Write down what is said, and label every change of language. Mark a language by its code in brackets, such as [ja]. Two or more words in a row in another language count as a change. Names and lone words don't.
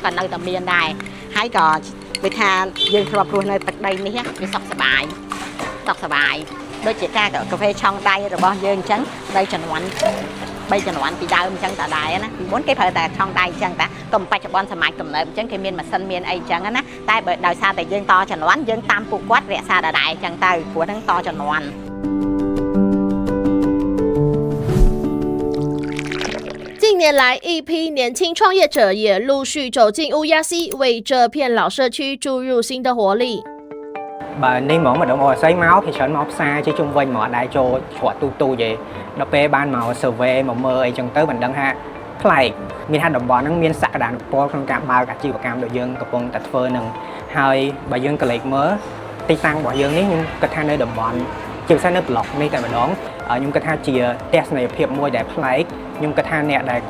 [km] ក៏នៅតែមានដែរហើយក៏វាថាយើងធ្លាប់រស់នៅទឹកដីនេះវាសុខសប្បាយដូចជាការកាហ្វេឆុងដៃរបស់យើងអញ្ចឹងដីជំនាន់3ជំនាន់ពីដើមអញ្ចឹងតដែរណាពីមុនគេប្រើតែឆុងដៃអញ្ចឹងតាក៏បច្ចុប្បន្នសម័យទំនើបអញ្ចឹងគេមានម៉ាស៊ីនមានអីអញ្ចឹងណាតែបើដោយសារតែយើងតជំនាន់យើងតាមពួកគាត់រក្សាដដែលអញ្ចឹងទៅព្រោះហ្នឹងតជំនាន់ [zh] 近年来，一批年轻创业者也陆续走进乌鸦溪，为这片老社区注入新的活力。 [km] បើនេះមកម្ដងអូស័យមកគេច្រើនមកផ្សារជាជុំវិញមកដែរចូលច្រត់ទូយឯដល់ពេលបានមក survey មកមើលអីចឹងទៅមិនដឹងថាប្លែកមានថាតំបន់ហ្នឹងមានសក្តានុពលក្នុងការបើកអាជីវកម្មដូចយើងកំពុងតែធ្វើនឹង ហើយបើយើងក៏លេខមើលទីតាំងរបស់យើងនេះខ្ញុំគិតថានៅតំបន់ជាពិសេសនៅប្លុកនេះតែម្ដងខ្ញុំគិតថាជាទស្សនីយភាពមួយដែលប្លែកខ្ញុំគិតថាអ្នកដែល